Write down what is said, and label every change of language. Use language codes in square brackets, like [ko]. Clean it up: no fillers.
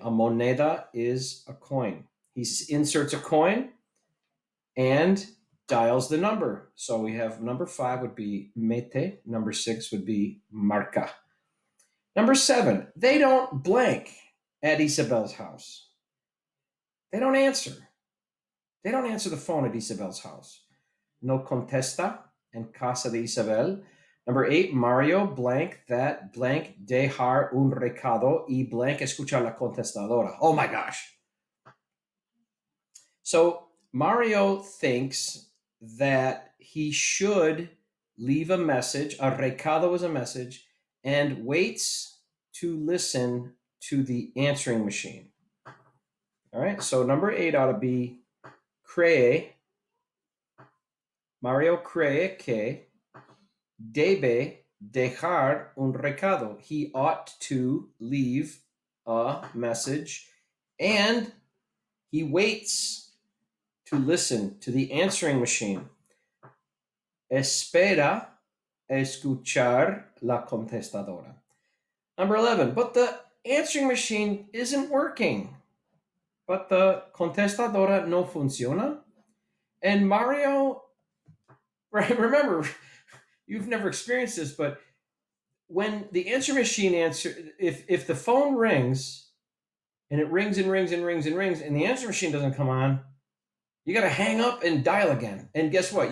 [en] A moneda is a coin. He inserts a coin and dials the number. So we have number 5 would be mete. Number 6 would be marca. Number 7, they don't blank at Isabel's house. They don't answer. They don't answer the phone at Isabel's house. [es] No contesta en casa de Isabel. [en] Number 8, Mario blank that blank [es] dejar un recado y [en] blank [es] escuchar la contestadora. [en] Oh my gosh. So Mario thinks that he should leave a message, a recado is a message, and waits to listen to the answering machine. All right, so number 8 ought to be cree. [es] Mario cree que debe dejar un recado. [en] He ought to leave a message, and he waits to listen to the answering machine. [es] Espera escuchar la contestadora. [en] Number 11, but the answering machine isn't working. But the contestadora [es] no funciona. [en] And Mario, right, remember, you've never experienced this, but when the answer machine if the phone rings and it rings and rings and rings and rings and the answer machine doesn't come on, you got to hang up and dial again. And guess what?